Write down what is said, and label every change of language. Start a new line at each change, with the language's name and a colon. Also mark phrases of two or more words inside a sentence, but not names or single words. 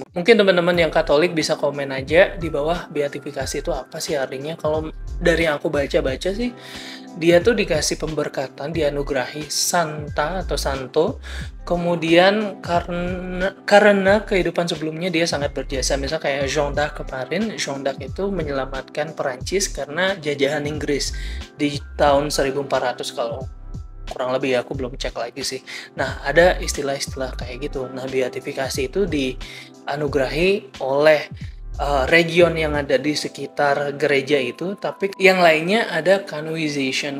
Indonesian: Mungkin teman-teman yang Katolik bisa komen aja di bawah, beatifikasi itu apa sih artinya. Kalau dari yang aku baca-baca sih, dia tuh dikasih pemberkatan, dianugerahi santa atau santo, kemudian karena kehidupan sebelumnya dia sangat berjasa. Misal kayak Jeanne d'Arc kemarin, Jeanne d'Arc itu menyelamatkan Perancis karena jajahan Inggris di tahun 1400 kalau kurang lebih ya, aku belum cek lagi sih. Nah, ada istilah-istilah kayak gitu. Nah, beatifikasi itu dianugerahi oleh region yang ada di sekitar gereja itu, tapi yang lainnya ada canonization.